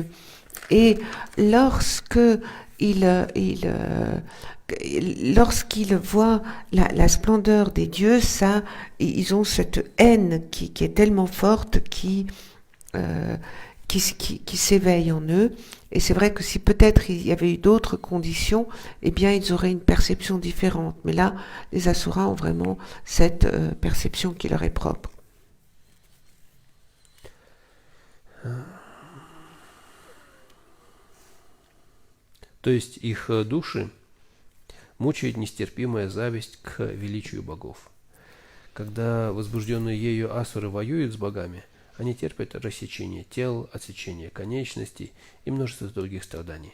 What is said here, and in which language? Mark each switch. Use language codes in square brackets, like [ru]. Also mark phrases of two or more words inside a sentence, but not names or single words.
[fr] Et lorsqu'ils voient la splendeur des dieux, ils ont cette haine qui est tellement forte qui s'éveille en eux. Et c'est vrai que si peut-être il y avait eu d'autres conditions, eh bien ils auraient une perception différente. Mais là, les asuras ont vraiment cette perception qui leur est propre. [ru] То есть их души мучает нестерпимая зависть к величию богов. Когда возбужденные ею асуры воюют с богами, они терпят рассечение тел, отсечение конечностей и множество других страданий.